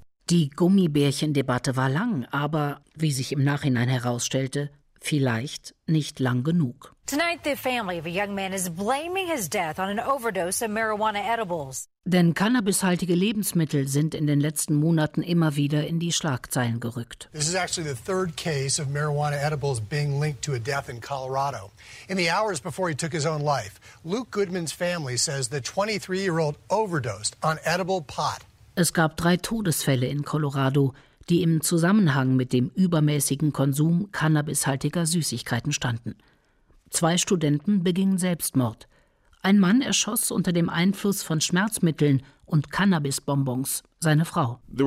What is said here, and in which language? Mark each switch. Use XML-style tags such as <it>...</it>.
<de>Die Gummibärchen-Debatte war lang, aber wie sich im Nachhinein herausstellte, vielleicht nicht lang genug.</de> <en>Tonight the family of a young man is blaming his death on an overdose of marijuana edibles.</en> <de>Denn cannabishaltige Lebensmittel sind in den letzten Monaten immer wieder in die Schlagzeilen gerückt.</de> <en>This is actually the third case of marijuana edibles being linked to a death in Colorado. In the hours before he took his own life, Luke Goodman's family says the 23-year-old overdosed on edible pot.</en> <de>Es gab 3 Todesfälle in Colorado, die im Zusammenhang mit dem übermäßigen Konsum cannabishaltiger Süßigkeiten standen. 2 Studenten begingen Selbstmord. Ein Mann erschoss unter dem Einfluss von Schmerzmitteln und Cannabis-Bonbons seine Frau.</de>